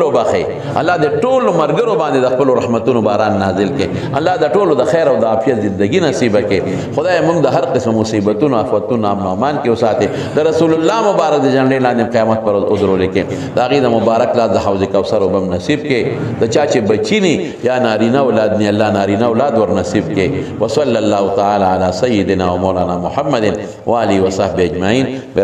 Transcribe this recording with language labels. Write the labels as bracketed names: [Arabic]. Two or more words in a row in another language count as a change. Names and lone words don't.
[Pashto] بخښي الله دې ټولو ملګرو باندې د خپلو رحمتونو باران نازل کړي الله د ټولو د خیر او د عافیت زندګي نصیبه کړي خدای موږ د هر قسم مصیبتونو آفتونو امن و امان کې وساتي د رسول الله مبارک د جنډې لاندې قیامت پر ورځ ودرولې کړي د هغې د مبارک لاس د حوض کوثر اوبه هم نصیب کړي د چا چې بچی نی یا نارینه اولاد نی الله نارینه اولاد ور نصیب کړي [Arabic] وصلی الله تعالی علی سیدنا و مولانا محمد و آله و صحبه اجمعین.